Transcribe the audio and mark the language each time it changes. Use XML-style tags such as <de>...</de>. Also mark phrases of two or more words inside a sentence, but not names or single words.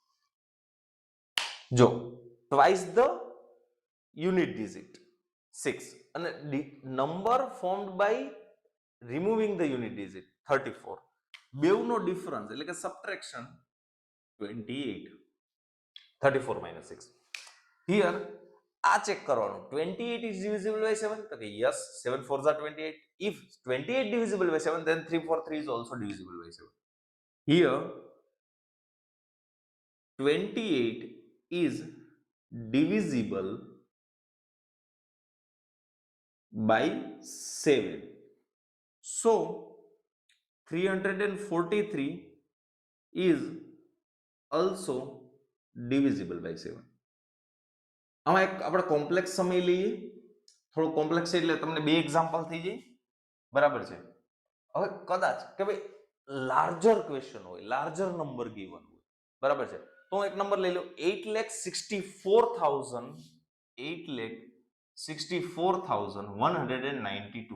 <en>જો twice the unit digit 6 અને number formed by removing the unit digit 34, બેવનો ડિફરન્સ</en> <gu>એટલે કે</gu> <en>સબટ્રેક્શન 28, 34 minus 6. Here</en> <gu>આ ચેક કરવાનું</gu> <en>28 is divisible by 7,</en> <gu>તો કે</gu> <en>yes, 7 4s are 28. If 28 divisible by 7, then 3 4 3 is also divisible by 7. Here 28 is divisible by 7. So 343 is also divisible by 7.</en> <gu>આમાં એક આપણે કોમ્પ્લેક્સ સમય લઈએ, થોડો કોમ્પ્લેક્સ એટલે તમને બે એક્ઝામ્પલ થઈ જાય, બરાબર છે. હવે કદાચ કે ભાઈ</gu> <en>larger question</en> <gu>હોય,</gu> <en>larger number given</en> <gu>હોય, બરાબર છે, તો હું એક નંબર લઈ લઉં 8,64,192.</gu>